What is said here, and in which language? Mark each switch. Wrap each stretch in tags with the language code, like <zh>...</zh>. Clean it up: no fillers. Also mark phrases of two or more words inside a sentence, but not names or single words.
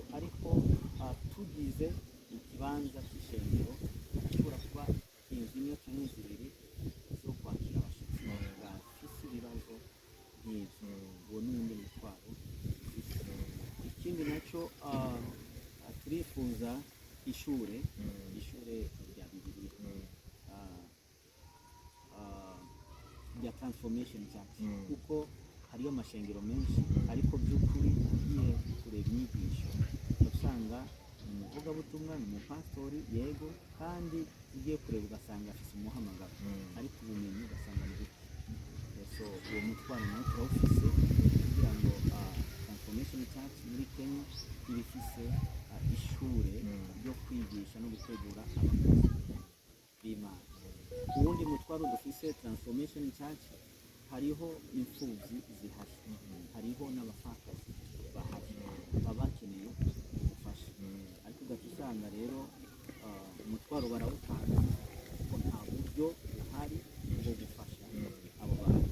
<rn>ko tugize ikibanza cy'ishengero gishobora kuba inzu imwe cyangwa zibiri zo kwakira abashyitsi bafise ibibazo nk'ibyo. Uwo ni uwundi mutwaro dufise. Ikindi nacyo turifuza ishure rya Bibiliya rya Transformation Church, kuko hariyo amashengero menshi ariko by'ukuri ugiye kureba inyigisho usanga umuvugabutumwa ni umupastori yego, kandi ugiye kureba ugasanga afite umuhamagaro ariko ubumenyi ugasanga ni buke. So uwo mutwaro nawo turawufise kugira ngo Transformation Church muri Kenya ibifise ishure ryo kwigisha no gutegura abakozi b'Imana. Uwundi mutwaro dufise Transformation Church, hariho imfubyi zihari, hariho n'abapfakazi bahari baba bakeneye ubufasha, ariko ugaca usanga rero umutwaro barawutanga kuko nta buryo buhari bwo gufasha abo bantu.</rn>